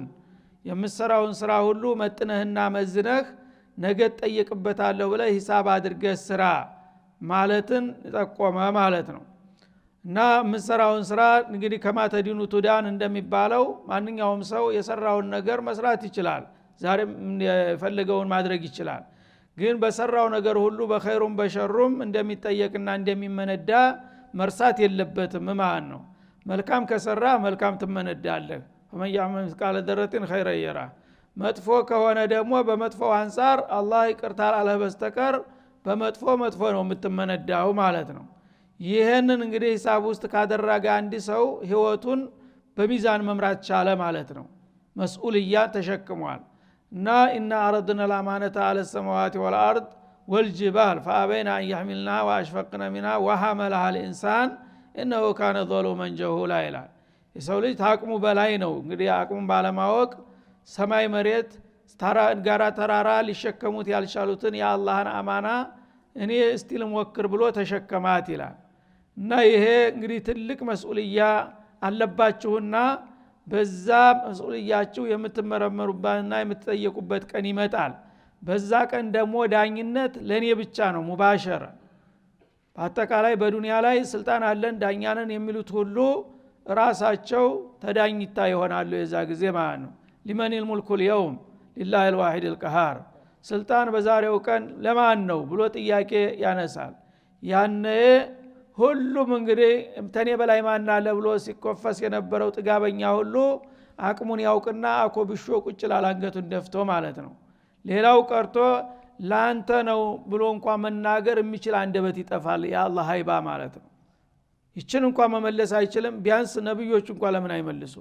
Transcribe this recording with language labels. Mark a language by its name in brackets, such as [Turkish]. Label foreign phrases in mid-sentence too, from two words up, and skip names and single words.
[Amharic] የምትሰራውን ስራ ሁሉ መጥነህና መዝነህ ነገ ተጠየቅበታለሁ ብለህ ሂሳብ አድርገህ ስራ ማለትን ጠቆመ ማለት ነው። እና ምሰራውን ስራ እንግዲህ [Arabic] كما تدين تدان [Amharic] እንደሚባለው ማንኛውም ሰው የሰራውን ነገር መስራት ይችላል፣ ዛሬም የፈለገውን ማድረግ ይችላል። ግን በሰራው ነገር ሁሉ በኸይሩም በሸሩም እንደሚጠየቅና እንደሚመነዳ መርሳት የለበትም ማለት ነው። መልካም ከሰራ መልካም ትመነዳለህ። [Arabic] فمن يعمل مثقال ذرة خيرا يره። [Amharic] መጥፎ ከሆነ ደግሞ በመጥፎው አንፃር አላህ ይቅርታ አለ በስተቀር በመጥፎ መጥፎ ነው የምትመነዳው ማለት ነው። ይሄንን እንግዲህ ሂሳብ ውስጥ ካደረገ አንድ ሰው ህይወቱን በሚዛን መምራት ቻለ ማለት ነው። መስኡልያ ተሸክሟል። እና [Arabic] إن عرضنا الأمانة على السماوات والأرض والجبال فأبين أن يحملنها وأشفقن منها وحملها الإنسان إنه كان ظلوما جهولا [Amharic] ይላል። የሰው ልጅ ታቅሙ በላይ ነው እንግዲህ አቅሙን ባለማወቅ ሰማይ መሬት ጋራ ተራራ ሊሸከሙት ያልቻሉትን የአላህን አማና እኔ እስቲ ልሞክር ብሎ ተሸከማት ይላል። እና ይሄ እንግዲህ ትልቅ መስኡልያ አለባችሁና በዛ መስኡልያችሁ የምትመረመሩባትና የምትጠየቁበት ቀን ይመጣል። በዛ ቀን ደግሞ ዳኝነት ለኔ ብቻ ነው ሙባሸር። በአጠቃላይ በዱንያ ላይ ስልጣን አለን ዳኛንን የሚሉት ሁሉ ራሳቸው ተዳኝታ ይሆናሉ የዛ ጊዜ ማለት ነው። [Arabic] لمن الملك اليوم لله الواحد القهار። [Amharic] ስልጣን በዛሬው ቀን ለማን ነው ብሎ ጥያቄ ያነሳል። ያኔ ሁሉም እንግዲህ ተኔ በላይ ማን አለ ብሎ ሲኮፈስ የነበረው ጥጋበኛ ሁሉ አቅሙን ያውቅና አኮብሾ ቁጭ ላላንገቱን ደፍቶ ማለት ነው። ሌላው ቀርቶ ላንተ ነው ብሎ እንኳን መናገር የሚችል አንደበት ይጠፋል የአላህ ሀይባ ማለት ነው። ይችን እንኳን መመለስ አይችልም። ቢያንስ ነብዮች እንኳን ለምን አይመልሱም?